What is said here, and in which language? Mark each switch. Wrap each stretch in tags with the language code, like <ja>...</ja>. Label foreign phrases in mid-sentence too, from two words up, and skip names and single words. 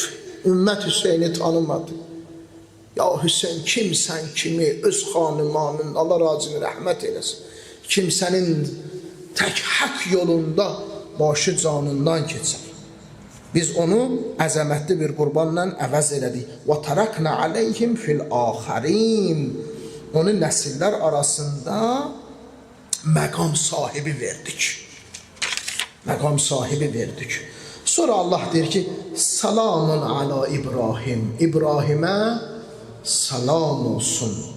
<az>Ümmət Hüseyni tanımadı. Ya Hüseyin, kimsən kimi öz xanımanın, Allah razını rəhmət eləsin, kimsənin tək haqq yolunda başı canından keçər. Biz onu əzəmətli bir qurbanla əvəz elədik.</az> <ar>وَتَرَكْنَا عَلَيْهِمْ فِي الْآخَرِينَ.</ar> <az>Onu nəsillər arasında məqam sahibi verdik. Məqam sahibi verdik. Sonra Allah deyir ki,</az> <ar>سلام على إبراهيم.</ar> <az>İbrahimə salam olsun.</az>